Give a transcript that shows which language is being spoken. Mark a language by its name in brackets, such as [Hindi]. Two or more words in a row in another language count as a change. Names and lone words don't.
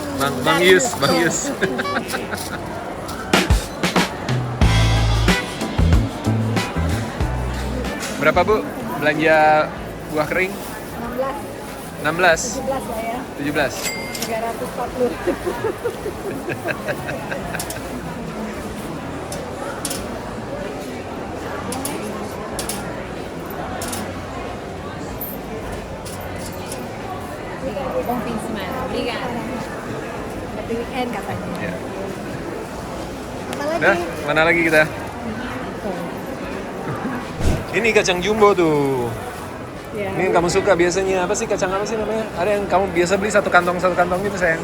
[Indonesian] Bang Yus. Berapa Bu belanja buah kering? 16, 16, 17 lah ya. 17. 340. [Portuguese] Bom fim de semana. Obrigada. [English] Happy weekend [Indonesian] katanya. Ya. Apa lagi? Nah, mana lagi kita? Ini kacang jumbo tuh. Ya. Ini yang kamu suka biasanya. Apa sih kacang apa sih namanya? Ada yang kamu biasa beli satu kantong gitu sayang.